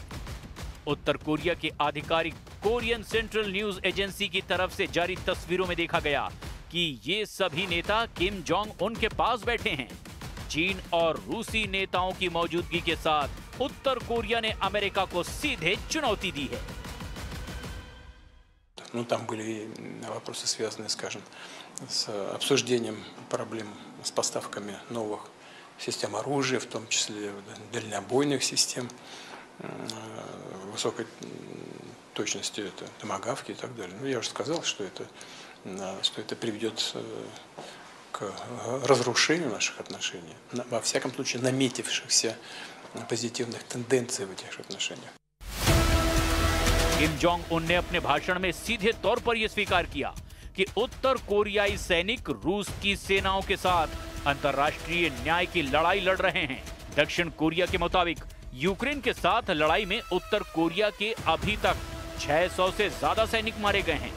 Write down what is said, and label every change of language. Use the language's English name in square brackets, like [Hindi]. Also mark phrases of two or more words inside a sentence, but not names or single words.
[Hindi] उत्तर कोरिया के आधिकारिक कोरियन सेंट्रल न्यूज एजेंसी की तरफ से जारी तस्वीरों में देखा गया कि ये सभी नेता किम जोंग उन के पास बैठे हैं। चीन और रूसी नेताओं की मौजूदगी के साथ उत्तर कोरिया ने अमेरिका को सीधे चुनौती दी है। [Russian] Там были вопросы, связанные, скажем, с обсуждением проблем с поставками новых систем оружия, в том числе дальнобойных систем, высокой точности, это томагавки и так далее. Но я уже сказал, что это приведет к разрушению наших отношений, во всяком случае наметившихся позитивных тенденций в этих отношениях. [Hindi] किम जोंग उन ने अपने भाषण में सीधे तौर पर यह स्वीकार किया कि उत्तर कोरियाई सैनिक रूस की सेनाओं के साथ अंतर्राष्ट्रीय न्याय की लड़ाई लड़ रहे हैं। दक्षिण कोरिया के मुताबिक यूक्रेन के साथ लड़ाई में उत्तर कोरिया के अभी तक 600 से ज्यादा सैनिक मारे गए हैं।